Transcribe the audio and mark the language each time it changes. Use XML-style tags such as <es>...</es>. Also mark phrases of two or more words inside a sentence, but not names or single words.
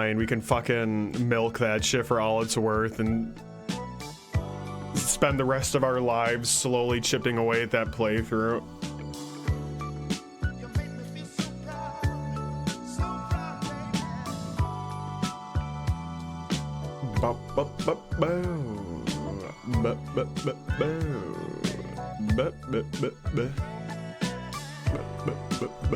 <en>We can fucking milk that shit for all it's worth and spend the rest of our lives slowly chipping away at that playthrough. You make me feel so proud, baby. Ba ba ba bow. Ba ba ba bow. Ba ba ba ba. Ba ba ba ba.</en>